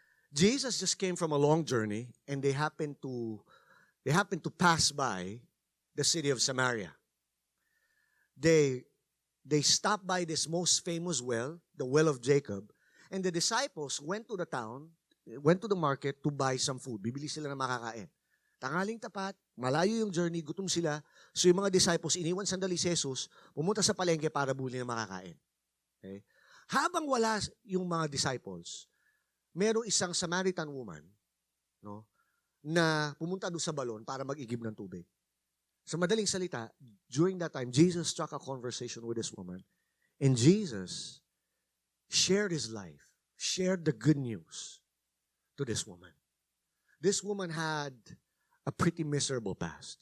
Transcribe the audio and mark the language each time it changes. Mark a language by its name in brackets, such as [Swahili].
[English] Jesus just came from a long journey and they happened to pass by the city of Samaria. They stopped by this most famous well, the well of Jacob, and the disciples went to the town, went to the market to buy some food. [Filipino] Bibili sila ng makakain. Tangaling tapat, malayo yung journey, gutom sila. So yung mga disciples, iniwan sandali si Jesus, pumunta sa palengke para buli ng makakain. Okay? Habang wala yung mga disciples, merong isang Samaritan woman, no, na pumunta doon sa balon para mag-igib ng tubig. Sa madaling salita, [English] during that time, Jesus struck a conversation with this woman. And Jesus shared his life, shared the good news to this woman. This woman had a pretty miserable past.